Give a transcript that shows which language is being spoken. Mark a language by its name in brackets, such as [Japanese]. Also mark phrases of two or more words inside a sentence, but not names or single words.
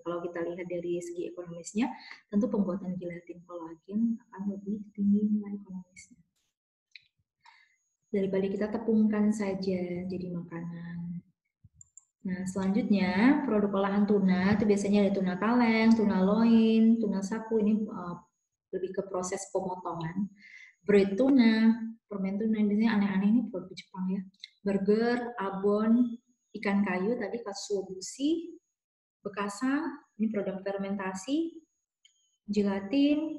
[Indonesian] Kalau kita lihat dari segi ekonomisnya, tentu pembuatan gelatin kolagen akan lebih tinggi nilai ekonomisnya daripada kita tepungkan saja jadi makanan. Nah, selanjutnya produk olahan tuna itu biasanya ada tuna kaleng, tuna loin, tuna sapu, ini lebih ke proses pemotongan. Bread tuna, permen tuna, biasanya aneh-aneh ini produk Jepang ya. Burger, abon, ikan kayu tadi katsuobushi, bekasang, ini produk fermentasi, gelatin.